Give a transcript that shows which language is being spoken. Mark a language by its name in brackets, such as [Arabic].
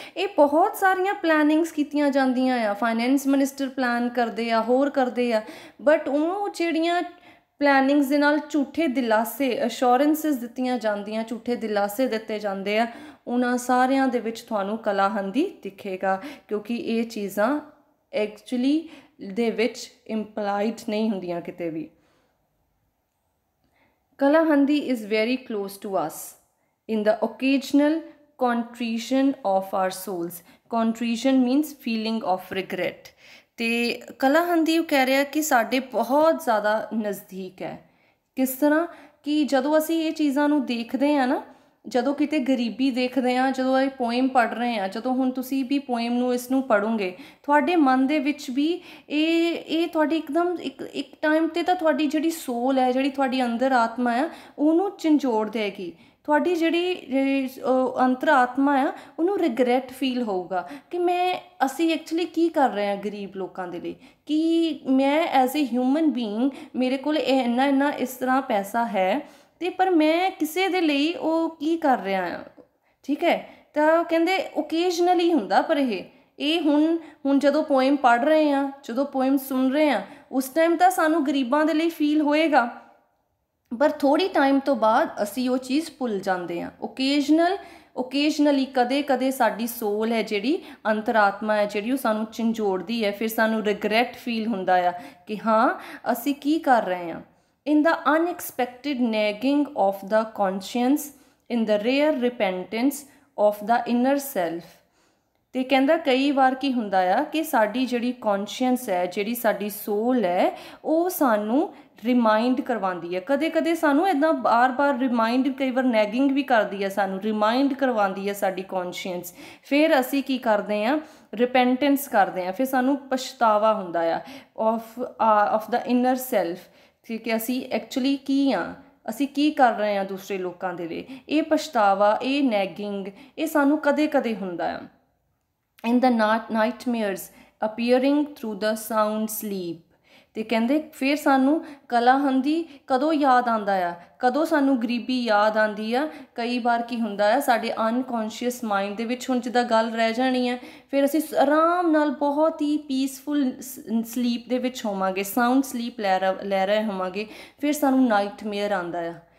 [Punjabi] ਇਹ ਬਹੁਤ ਸਾਰੀਆਂ ਪਲੈਨਿੰਗਸ ਕੀਤੀਆਂ ਜਾਂਦੀਆਂ ਆ, ਫਾਈਨੈਂਸ ਮਿਨਿਸਟਰ ਪਲਾਨ ਕਰਦੇ ਆ, ਹੋਰ ਕਰਦੇ ਆ, ਬਟ ਉਹ ਜਿਹੜੀਆਂ ਪਲੈਨਿੰਗਸ ਦੇ ਨਾਲ ਝੂਠੇ ਦਿਲਾਸੇ, ਅਸ਼ੋਰੈਂਸਿਸ ਦਿੱਤੀਆਂ ਜਾਂਦੀਆਂ, ਝੂਠੇ ਦਿਲਾਸੇ ਦਿੱਤੇ ਜਾਂਦੇ ਆ, ਉਹਨਾਂ ਸਾਰਿਆਂ ਦੇ ਵਿੱਚ ਤੁਹਾਨੂੰ ਕਲਾਹੰਦੀ ਦਿਖੇਗਾ, ਕਿਉਂਕਿ ਇਹ ਚੀਜ਼ਾਂ ਐਕਚੁਅਲੀ ਦੇ ਵਿੱਚ ਇੰਪਲਾਈਡ ਨਹੀਂ ਹੁੰਦੀਆਂ ਕਿਤੇ ਵੀ। [English] Kalahandi is very close to us in the occasional contrition of our souls. Contrition means feeling of regret. [Punjabi] ਤੇ ਕਲਾਹੰਦੀ ਕਹਿ ਰਿਹਾ ਕਿ ਸਾਡੇ ਬਹੁਤ ਜ਼ਿਆਦਾ ਨਜ਼ਦੀਕ ਹੈ। ਕਿਸ ਤਰ੍ਹਾਂ ਕਿ ਜਦੋਂ ਅਸੀਂ ਇਹ ਚੀਜ਼ਾਂ ਨੂੰ ਦੇਖਦੇ ਹਾਂ ਨਾ, ਜਦੋਂ ਕਿਤੇ ਗਰੀਬੀ ਦੇਖਦੇ ਹਾਂ, ਜਦੋਂ ਇਹ ਪੋਇਮ ਪੜ੍ਹ ਰਹੇ ਹਾਂ, ਜਦੋਂ ਹੁਣ ਤੁਸੀਂ ਵੀ ਪੋਇਮ ਨੂੰ ਇਸ ਨੂੰ ਪੜ੍ਹੋਗੇ, ਤੁਹਾਡੇ ਮਨ ਦੇ ਵਿੱਚ ਵੀ ਇਹ ਤੁਹਾਡੀ ਇੱਕਦਮ ਇੱਕ ਟਾਈਮ 'ਤੇ ਤਾਂ ਤੁਹਾਡੀ ਜਿਹੜੀ ਸੋਲ ਹੈ, ਜਿਹੜੀ ਤੁਹਾਡੀ ਅੰਦਰ ਆਤਮਾ ਆ, ਉਹਨੂੰ ਝੰਜੋੜ ਦੇਗੀ। ਤੁਹਾਡੀ ਜਿਹੜੀ ਅੰਤਰ ਆਤਮਾ ਆ, ਉਹਨੂੰ ਰਿਗਰੈਟ ਫੀਲ ਹੋਊਗਾ ਕਿ ਅਸੀਂ ਐਕਚੁਅਲੀ ਕੀ ਕਰ ਰਹੇ ਹਾਂ ਗਰੀਬ ਲੋਕਾਂ ਦੇ ਲਈ, ਕਿ ਮੈਂ [English] as a human being [Punjabi] ਮੇਰੇ ਕੋਲ ਇੰਨਾ ਇਸ ਤਰ੍ਹਾਂ ਪੈਸਾ ਹੈ, ਤੇ ਪਰ ਮੈਂ ਕਿਸੇ ਦੇ ਲਈ ਉਹ ਕੀ ਕਰ ਰਿਹਾ ਆ। ਠੀਕ ਹੈ, ਤਾਂ ਕਹਿੰਦੇ ਓਕੇਜਨਲੀ ਹੁੰਦਾ, ਪਰ ਇਹ ਹੁਣ ਜਦੋਂ ਪੋਇਮ ਪੜ੍ਹ ਰਹੇ ਹਾਂ, ਜਦੋਂ ਪੋਇਮ ਸੁਣ ਰਹੇ ਹਾਂ, ਉਸ ਟਾਈਮ ਤਾਂ ਸਾਨੂੰ ਗਰੀਬਾਂ ਦੇ ਲਈ ਫੀਲ ਹੋਏਗਾ, पर थोड़ी टाइम तो बाद असी वो चीज़ भुल जाते हैं। ओकेजनली कदे कदे साडी सोल है जिहड़ी अंतरात्मा है जिहड़ी वो सानू झंझोड़दी है, फिर सानू रिगरैट फील हुंदा आ कि हाँ असी की कर रहे हैं। [English] In the unexpected nagging of the conscience, in the rare repentance of the inner self. [Punjabi] ਤੇ ਕਹਿੰਦਾ ਕਈ ਵਾਰ ਕੀ ਹੁੰਦਾ ਆ ਕਿ ਸਾਡੀ ਜਿਹੜੀ ਕੌਨਸ਼ੀਅੰਸ ਹੈ, ਜਿਹੜੀ ਸਾਡੀ ਸੋਲ ਹੈ, ਉਹ ਸਾਨੂੰ ਰਿਮਾਈਂਡ ਕਰਵਾਉਂਦੀ ਹੈ। ਕਦੇ ਕਦੇ ਸਾਨੂੰ ਇੱਦਾਂ ਬਾਰ-ਬਾਰ ਰਿਮਾਈਂਡ, ਕਈ ਵਾਰ ਨੈਗਿੰਗ ਵੀ ਕਰਦੀ ਹੈ, ਸਾਨੂੰ ਰਿਮਾਈਂਡ ਕਰਵਾਉਂਦੀ ਹੈ ਸਾਡੀ ਕੌਨਸ਼ੀਅੰਸ। ਫਿਰ ਅਸੀਂ ਕੀ ਕਰਦੇ ਹਾਂ, ਰਿਪੈਂਟੈਂਸ ਕਰਦੇ ਹਾਂ, ਫਿਰ ਸਾਨੂੰ ਪਛਤਾਵਾ ਹੁੰਦਾ ਆ [English] of the inner self, [Punjabi] ਠੀਕ ਹੈ, ਅਸੀਂ ਐਕਚੁਅਲੀ ਕੀ ਹਾਂ, ਅਸੀਂ ਕੀ ਕਰ ਰਹੇ ਹਾਂ ਦੂਸਰੇ ਲੋਕਾਂ ਦੇ ਲਈ। ਇਹ ਪਛਤਾਵਾ, ਇਹ ਨੈਗਿੰਗ, ਇਹ ਸਾਨੂੰ ਕਦੇ ਕਦੇ ਹੁੰਦਾ ਆ। [English] in the nightmares appearing through the sound sleep। [Punjabi] ਤੇ ਕਹਿੰਦੇ ਫਿਰ ਸਾਨੂੰ ਕਲਾਹੰਦੀ ਕਦੋਂ ਯਾਦ ਆਉਂਦਾ ਆ, ਕਦੋਂ ਸਾਨੂੰ ਗਰੀਬੀ ਯਾਦ ਆਉਂਦੀ ਆ। ਕਈ ਵਾਰ ਕੀ ਹੁੰਦਾ ਆ ਸਾਡੇ ਅਨਕੌਂਸ਼ੀਅਸ ਮਾਈਂਡ ਦੇ ਵਿੱਚ, ਹੁਣ ਜਿੱਦਾਂ ਗੱਲ ਰਹਿ ਜਾਣੀ ਹੈ, ਫਿਰ ਅਸੀਂ ਆਰਾਮ ਨਾਲ ਬਹੁਤ ਹੀ ਪੀਸਫੁਲ ਸਲੀਪ ਦੇ ਵਿੱਚ ਹੋਵਾਂਗੇ, ਸਾਊਂਡ ਸਲੀਪ ਲੈ ਰਹੇ ਹੋਵਾਂਗੇ, ਫਿਰ ਸਾਨੂੰ ਨਾਈਟਮੇਅਰ ਆਉਂਦਾ ਆ।